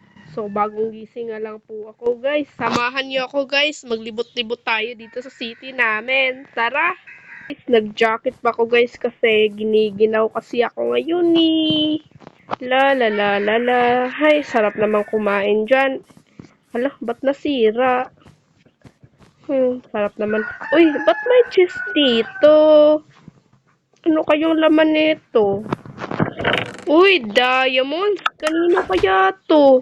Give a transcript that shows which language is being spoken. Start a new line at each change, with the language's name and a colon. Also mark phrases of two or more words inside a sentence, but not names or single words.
Filipino: So, bagong gising nga lang po ako, guys. Samahan niyo ako, guys. Maglibot-libot tayo dito sa city namin. Tara! Guys, nag-jacket pa ako, guys, kasi giniginaw kasi ako ngayon, eh. La la la la la. Hay, sarap namang kumain dyan. Hala, ba't nasira? Sarap naman. Uy, ba't may cheese dito? Ano kayong laman nito? Uy, diamonds! Kanino kaya to?